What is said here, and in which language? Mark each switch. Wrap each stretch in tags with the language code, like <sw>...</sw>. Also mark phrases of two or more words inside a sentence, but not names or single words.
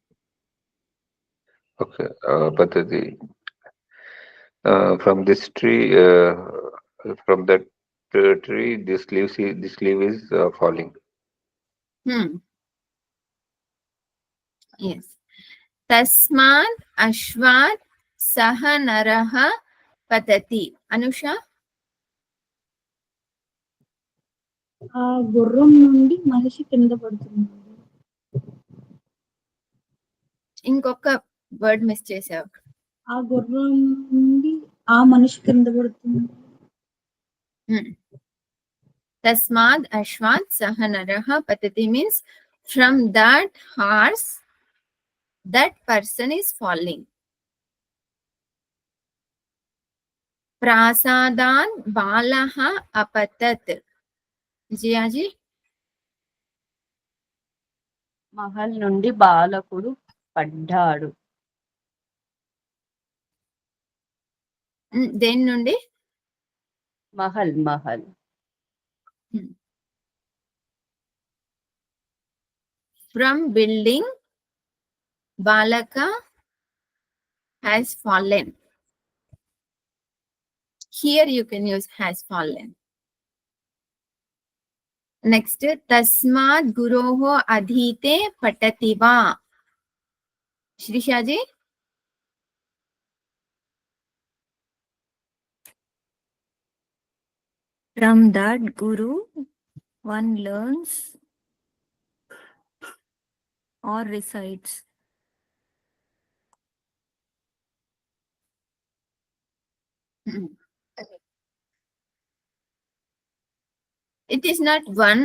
<en>Okay. Patati. From this tree, from that tree, this leaf is falling. Yes.</en> <sa>तस्मात् अश्वात् सह नरः पतति. Anusha?</sa> <te>ఆ గుర్రం నుండి మనిషి కింద పడుతున్నాడు. ఇంకొక</te> <en>word miss</en> <te>చేసావు. ఆ గుర్రం నుండి ఆ మనిషి కింద పడుతున్నాడు.</te> <sa>तस्मात् अश्वात् सह नरः पतति</sa> <en>means from that horse that person is falling.</en> <sa>प्रासादात् बालः अपतत्. Vijayaji?</sa> <te>మహల్ నుండి బాలకుడు పడ్డాడు. దేని నుండి? మహల్.</te> <en>From building, balaka has fallen. Here you can use has fallen. Next,</en> <sa>तस्मात् गुरोः अधीते पठति वा.</sa> <en>Shrishaji? From that guru, one learns or recites. It is not one.</en>